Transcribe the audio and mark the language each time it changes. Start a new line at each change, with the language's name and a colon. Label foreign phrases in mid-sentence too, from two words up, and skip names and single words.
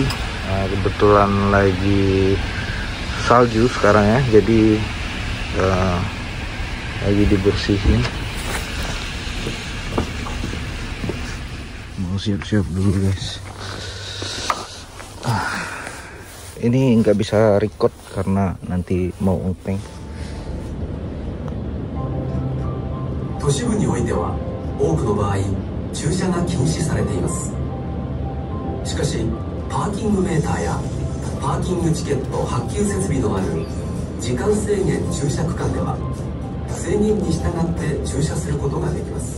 Indonesian: Kebetulan lagi salju sekarang ya, jadi lagi dibersihin. Mau siap-siap dulu guys. Ini nggak bisa record karena nanti mau ngepeng.
Japanese: 都市部においては多くの場合駐車が禁止されています。しかしパーキングメーターやパーキングチケット発給設備のある時間制限駐車区間では制限に従って駐車することができます。